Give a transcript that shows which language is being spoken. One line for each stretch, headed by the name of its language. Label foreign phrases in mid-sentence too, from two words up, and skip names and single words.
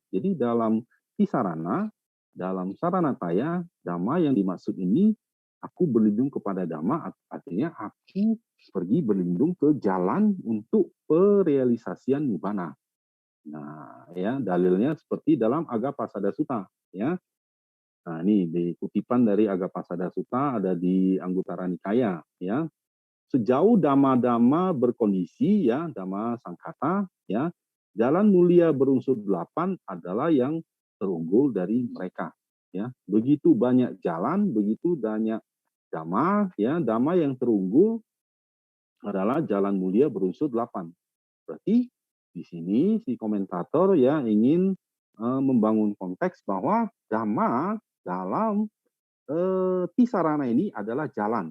Indonesian: Jadi dalam tisarana, dalam saranataya, dhamma yang dimaksud ini aku berlindung kepada dhamma, artinya aku pergi berlindung ke jalan untuk perealisasian nibbana. Nah, ya, dalilnya seperti dalam Agapasada Sutta, ya. Nah, ini di kutipan dari Agapasada Sutta ada di Anguttara Nikaya, ya. Sejauh dhamma-dhamma berkondisi, ya,
Pali: dhamma sangkata,
Indonesian: ya, jalan mulia berunsur 8 adalah yang terunggul dari mereka, ya. Begitu banyak jalan, begitu banyak dhamma, ya, dhamma yang terunggul adalah jalan mulia berunsur 8. Berarti di sini si komentator ya ingin membangun konteks bahwa dhamma dalam tisarana ini adalah jalan.